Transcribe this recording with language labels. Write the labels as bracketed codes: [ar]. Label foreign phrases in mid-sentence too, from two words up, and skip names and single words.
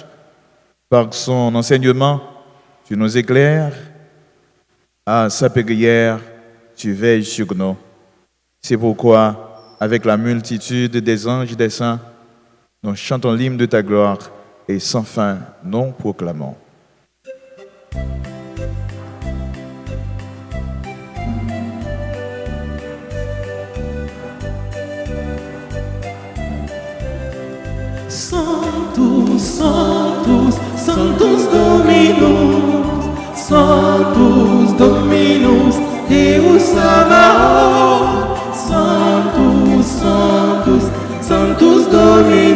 [fr] Par son enseignement, tu nous éclaires. À sa prière, tu veilles sur nous. C'est pourquoi, avec la multitude des anges et des saints, nous chantons l'hymne de ta gloire et sans fin, nous proclamons. [la] Sanctus, Sanctus, Sanctus Dominus, Sanctus Dominus, Deus Sabaoth, Sanctus, Sanctus, Sanctus Dominus.